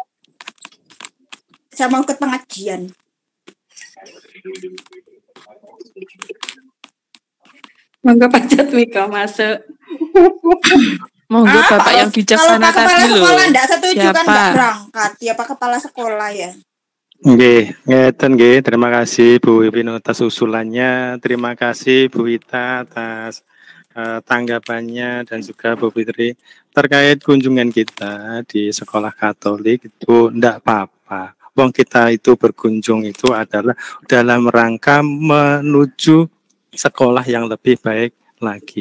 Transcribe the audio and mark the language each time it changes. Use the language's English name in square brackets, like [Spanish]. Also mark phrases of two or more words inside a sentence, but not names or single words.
[Indonesian] Saya mau ikut pengajian. Monggo Pak Jatmiko masuk. Monggo Bapak yang bijaksana tadi loh. Kalau Pak Kepala Sekolah enggak setuju kan enggak berangkat. Ya Pak Kepala Sekolah ya. [Javanese] Nggih, ngeten nggih. [Indonesian] Terima kasih Bu Wiwin atas usulannya. Terima kasih Bu Ita atas tanggapannya dan juga Bu Fitri terkait kunjungan kita di sekolah Katolik itu enggak apa-apa. Wong kita itu berkunjung itu adalah dalam rangka menuju sekolah yang lebih baik lagi.